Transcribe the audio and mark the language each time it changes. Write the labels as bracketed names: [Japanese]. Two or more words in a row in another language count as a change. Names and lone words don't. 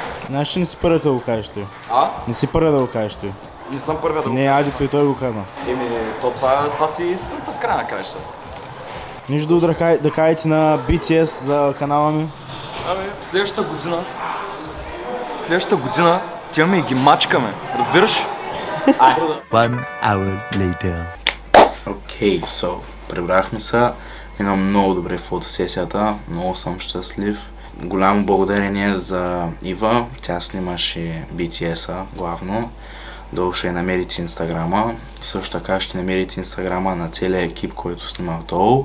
[Bulgarian] Знаеш, че не си първият да го кажеш ти. Не си първият да го кажеш ти. Не съм първият да го Не, Адито и той го каза. то това си истината в края на краища. Нищо да кажете на BTS за канала ми? Следващата година тяме и ги мачкаме, разбираш? [English] One hour later. [Bulgarian] Окей, прибрахме се. Мина много добре фотосесията, много съм щастлив. Голямо благодарение за Ива, тя снимаше BTS-а главно. Долу ще намерите инстаграма. Също така ще намерите инстаграма на целия екип, който снимах долу.